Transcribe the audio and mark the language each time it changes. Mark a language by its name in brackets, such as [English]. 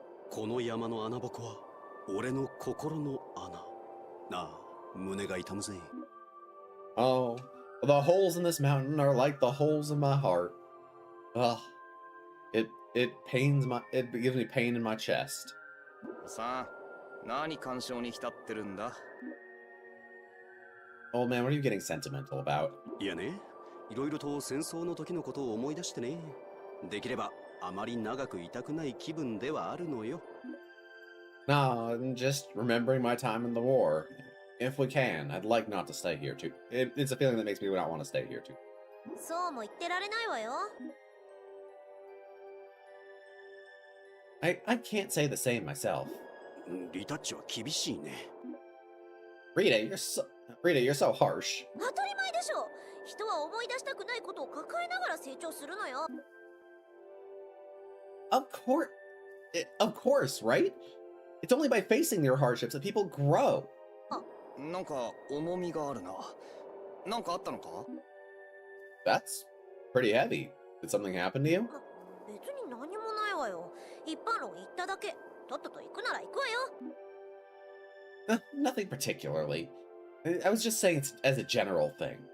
[Japanese] この山の穴ぼこは俺の心の穴。なあ、胸が痛むぜ。 [English] Oh, the holes in this mountain are like the holes in my heart. Ugh, it gives me pain in my chest. [Japanese] さあ、何感傷に浸ってるんだ? [English] Old man, what are you getting sentimental about? [Japanese] いやね、いろいろと戦争の時のことを思い出してね。できればあまり長くいたくない気分ではあるのよ。 [English] No, I'm just remembering my time in the war. If we can, I'd like not to stay here too. It's a feeling that makes me not want to stay here too. [Japanese] そうも言ってられないわよ。 [English] I can't say the same myself. [Japanese] リタッチは厳しいね。 [English] Rita, you're so harsh. [Japanese] 当たり前でしょ。人は思い出したくないことを抱えながら成長するのよ。 [English] Of course, right? It's only by facing your hardships that people grow. [Japanese] なんか重みがあるな。なんかあったのか? [English] That's pretty heavy. Did something happen to you? [Japanese] 別に何もないわよ。一般論言っただけ。とっとと行くなら行くわよ。 [English] Nothing particularly. I was just saying it as a general thing.